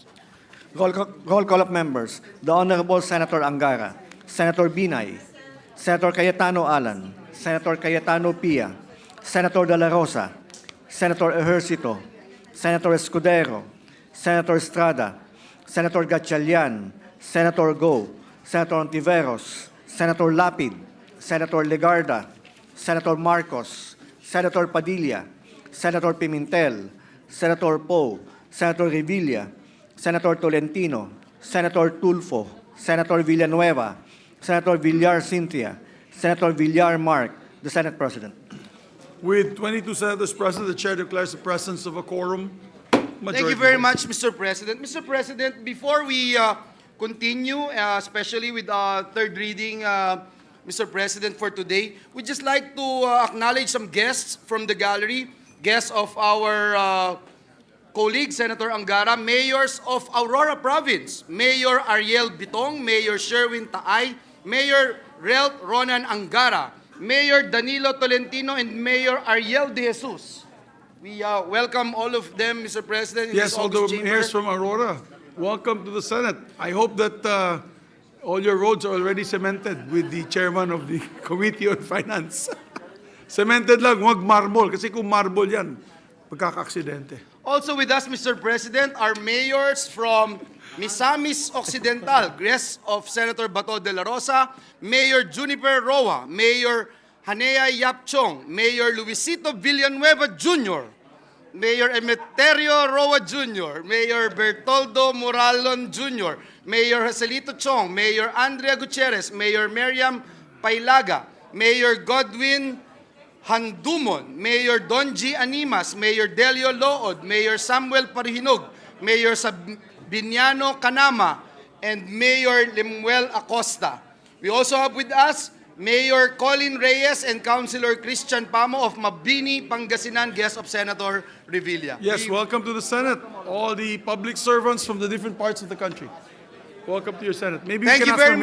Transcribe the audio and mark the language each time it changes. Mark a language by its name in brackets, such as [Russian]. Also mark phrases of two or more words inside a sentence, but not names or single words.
[English] Roll call of members. The Honorable Senator Angara, Senator Binay, Senator Cayetano Alan, Senator Cayetano Pia, Senator De La Rosa, Senator Ejercito, Senator Escudero, Senator Estrada, Senator Gatchalian, Senator Go, Senator Ontiveros, Senator Lapid, Senator Legarda, Senator Marcos, Senator Padilla, Senator Pimentel, Senator Poe, Senator Revilla, Senator Tolentino, Senator Tulfo, Senator Villanueva, Senator Villar Cynthia, Senator Villar Mark, the Senate President. With 22 senators present, the chair declares the presence of a quorum. Thank you very much, Mr. President. Mr. President, before we continue, especially with third reading, Mr. President, for today, we'd just like to acknowledge some guests from the gallery, guests of our colleague, Senator Angara, mayors of Aurora Province, Mayor Ariel Bitong, Mayor Sherwin Taay, Mayor Relt Ronan Angara, Mayor Danilo Tolentino, and Mayor Ariel De Jesus. We welcome all of them, Mr. President, in Yes, this all the August chamber. mayors from Aurora, welcome to the Senate. I hope that all your roads are already cemented with the chairman of the Committee on Finance. [Filipino] Cemented lang, huwag marble, kasi kung marble yan, magkaka-aksidente. [English] Also with us, Mr. President, are mayors from Misamis Occidental, guests of Senator Bato de la Rosa, Mayor Juniper Roa, Mayor Hanea Yapchong, Mayor Luisito Villanueva Jr., Mayor Emeterio Roa Jr., Mayor Bertoldo Moralon Jr., Mayor Joselito Chong, Mayor Andrea Gutierrez, Mayor Miriam Pailaga, Mayor Godwin Handumon, Mayor Don G. Animas, Mayor Delio Lood, Mayor Samuel Parihinog, Mayor Sabiniano Canama, and Mayor Lemuel Acosta. We also have with us Mayor Colin Reyes and Councilor Christian Pamo of Mabini, Pangasinan, guest of Senator Revilla. Yes, welcome to the Senate, all the public servants from the different parts of the country. Welcome to your Senate. Maybe we Thank can you ask very